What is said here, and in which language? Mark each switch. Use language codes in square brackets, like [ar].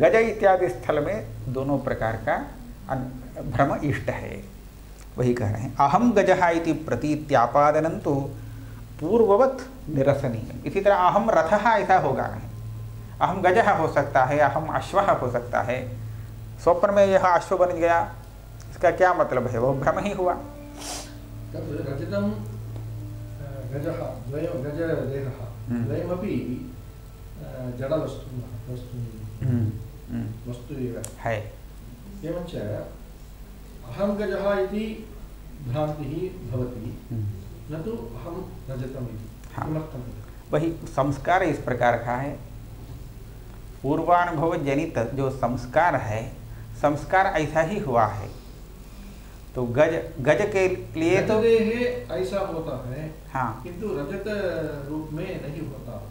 [hi] गज इत्यादि स्थल में दोनों प्रकार का भ्रम इष्ट है, वही कह रहे हैं। [sa] अहम गजः इति प्रतीत्यापादनं तो पूर्ववत निरसनीय। [hi] इसी तरह अहम रथः ऐसा होगा नहीं, अहम गजः हो सकता है, अहम अश्वः हो सकता है। स्वप्न में यह अश्व बन गया, इसका क्या मतलब है? वो भ्रम ही हुआ। [sa] रजतं गजः गजदेहः द्वयमपि जडवस्तु वस्तु एव [hi] है। [sa] एवञ्च अहं गजः इति भ्रान्तिः भवति, न तु अहं रजतम् इति। किमर्थम्? [hi] वही संस्कार इस प्रकार का है। पूर्वानुभव जनित जो संस्कार है, संस्कार ऐसा ही हुआ है। तो गज के लिए तो ऐसा होता है, हाँ, किंतु रजत रूप में नहीं होता।